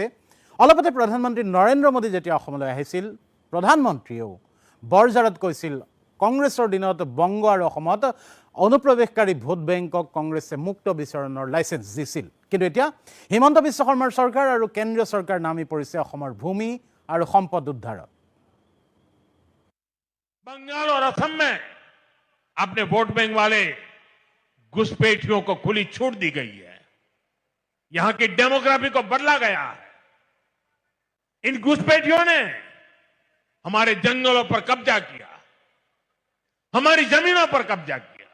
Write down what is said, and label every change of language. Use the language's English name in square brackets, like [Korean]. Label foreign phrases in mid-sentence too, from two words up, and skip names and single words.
[Assamese] অলপতে প্ৰধানমন্ত্ৰী নৰেন্দ্ৰ মোদী যেতিয়া অসমলৈ আহিছিল, প্ৰধানমন্ত্ৰীয়েও বৰঝাৰত কৈছিল কংগ্ৰেছৰ দিনত বংগ আৰু অসমত অনুপ্ৰৱেশকাৰী [English] vote bankক [Assamese] কংগ্ৰেছে মুক্ত বিচৰণৰ লাইচেন্স দিছিল। কিন্তু এতিয়া হিমন্ত বিশ্ব শৰ্মাৰ চৰকাৰ আৰু কেন্দ্ৰীয় চৰকাৰ নামি পৰিছে অসমৰ ভূমি আৰু সম্পদ উদ্ধাৰত। [Hindi] बंगाल और असम में अपने [English] vote bank [Hindi] वाले घुसपैठियों को खुली छूट दी गई है। यहां की डेमोग्राफी को बदला गया है। इन घुसपैठियों ने हमारे जंगलों पर कब्जा किया, हमारी जमीनों पर कब्जा किया।